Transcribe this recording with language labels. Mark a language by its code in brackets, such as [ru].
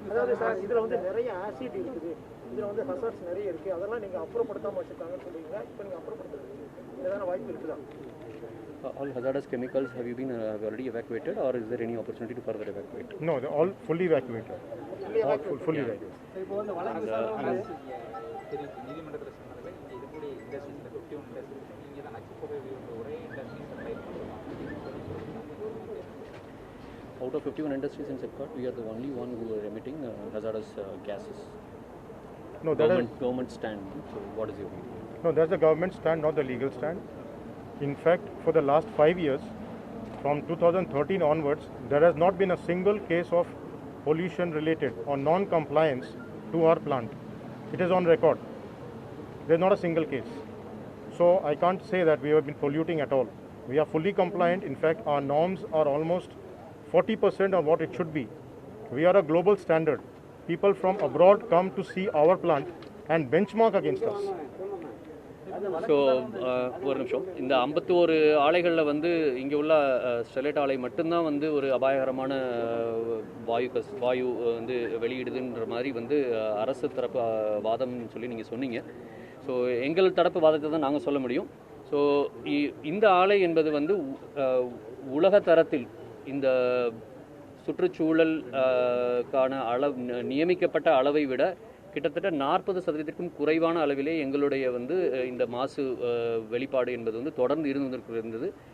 [ta] அதாவது சார் இதில் வந்து நிறைய ஆசிட் இருக்குது, இதில் வந்து ஹசார்ட்ஸ் நிறைய இருக்குது, அதெல்லாம் நீங்கள் அப்புறப்படுத்தாமல் வச்சுருக்காங்கன்னு சொல்லுவீங்க. இப்போ நீங்கள் அப்புறப்படுத்துறது ஏதாவது வாய்ப்பு இருக்குதா? [en] All hazardous chemicals have already evacuated, or is there any opportunity to further evacuate? No, they're all fully evacuated. Fully evacuated. [ta] இப்போ வந்து வழக்கு நீதிமன்றத்தில் சொன்னதில் இங்கே இருக்கக்கூடிய இண்டஸ்ட்ரீஸில் 51 இண்டஸ்ட்ரீஸ் இங்கே தான் நச்சுப்பொருள் ஒரே industries [en] Out of 51 industries in Sipcot, we are the only one who are emitting hazardous gases. No, that is, Government stand. So what is your view? no, that's the government stand, not the legal stand. In fact, for the last 5 years, from 2013 onwards, there has not been a single case of pollution related or non-compliance to our plant. It is on record. There's not a single case. So I can't say that we have been polluting at all. We are fully compliant. In fact, our norms are almost 40% of what it should be. We are a global standard. People from abroad come to see our plant and benchmark against us. [ta] So ஒரு நிமிஷம், இந்த 51 ஆலைகளில் வந்து இங்கே உள்ள Sterlite ஆலை மட்டும்தான் வந்து ஒரு அபாயகரமான வாயு வந்து வெளியிடுதுன்ற மாதிரி வந்து அரசு தரப்பு வாதம்னு சொல்லி நீங்கள் சொன்னீங்க. ஸோ எங்கள் தரப்பு வாதத்தை தான் நாங்கள் சொல்ல முடியும். ஸோ இந்த ஆலை என்பது வந்து உலக தரத்தில் இந்த சுற்றுச்சூழல் கான நியமிக்கப்பட்ட அளவை விட கிட்டத்தட்ட 40% குறைவான அளவிலே எங்களுடைய வந்து இந்த மாசு வெளிப்பாடு என்பது வந்து தொடர்ந்து இருந்தது.